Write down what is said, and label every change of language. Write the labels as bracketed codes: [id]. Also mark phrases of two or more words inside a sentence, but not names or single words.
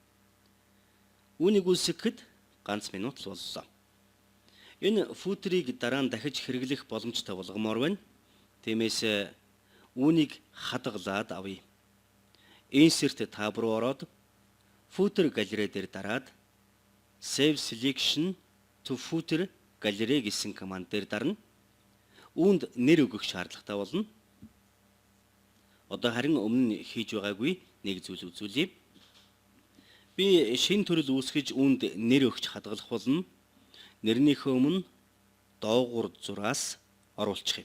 [mn] Үүнийг үүсгэхэд ганц минут л боллоо. Энэ footer-ийг дараа нь дахиж хэрэглэх боломжтой болгомоор байна. Тиймээс үүнийг хадгалаад авъя. [en] Insert tab [mn] руу ороод footer галерей дээр дараад [en] save selection to footer [mn] галерей гэсэн команд дээр дарна. Үүнд нэр өгөх шаардлагатай болно. Одоо харин өмнө нь хийж байгаагүй нэг зүйл үзүүлье. Би шинэ төрөл үүсгэж үүнд нэр өгч хадгалах болно. Нэрнийхөө өмнө доогуур зураас оруулчих юм.